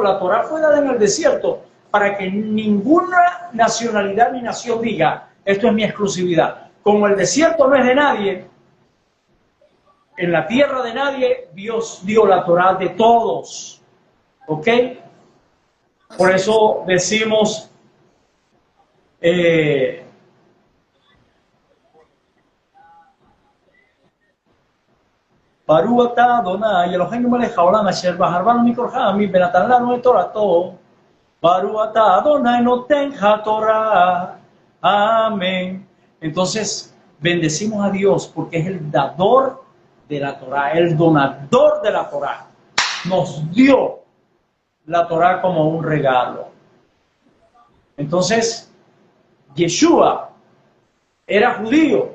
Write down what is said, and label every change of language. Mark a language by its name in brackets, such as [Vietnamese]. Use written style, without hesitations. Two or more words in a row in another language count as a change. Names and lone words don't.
[Spanish] La Torá fue dada en el desierto para que ninguna nacionalidad ni nación diga, esto es mi exclusividad. Como el desierto no es de nadie, en la tierra de nadie, Dios dio la Torá de todos. ¿Ok? Por eso decimos, [Hebrew] ברוך אתה אדני אלהינו מלך העולם אשר בחר בנו מכל העמים ונתן לנו את תורתו. ברוך אתה אדני נותן התורה. [Spanish] Amén. Entonces, bendecimos a Dios porque es el dador de la Torah, el donador de la Torah. Nos dio la Torah como un regalo. Entonces, Yeshua era judío.